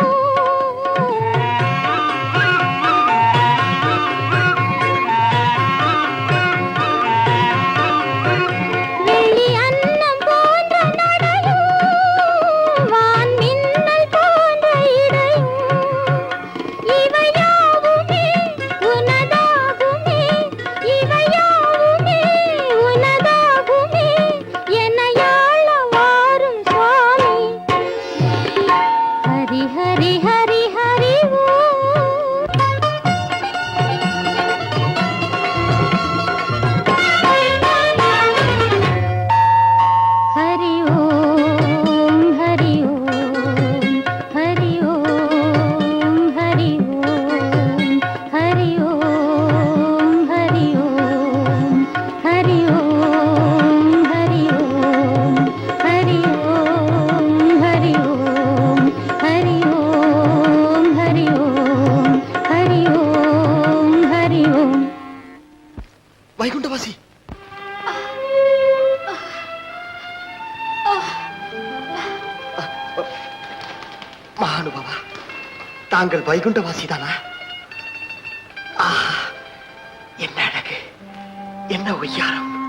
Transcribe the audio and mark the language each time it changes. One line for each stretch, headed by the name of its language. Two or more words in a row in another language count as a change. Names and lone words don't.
Tamil: வெள்ளி அன்னம் போன்ற நடையோ, வான் மின்னல் போன்ற இடையோ, இவையாவுமே உனதாகுமே, இவையாவுமே உனதாகுமே, என்னையாள வாரும் சுவாமி.
Sanskrit: हरि हरि हरि हरि ॐ. हरि ओम हरि ओम, हरि ओम हरि ओम, हरि ओम हरि ओम, हरि ओम हरि ओम, हरि ओम हरि ओम, हरि ओम हरि ओम, हरि ओम हरि ओम.
Tamil: வைகுண்டவாசி. மகானுபாவா, தாங்கள் வைகுண்டவாசி தானா? என்ன அழகு, என்ன ஒய்யாரம்.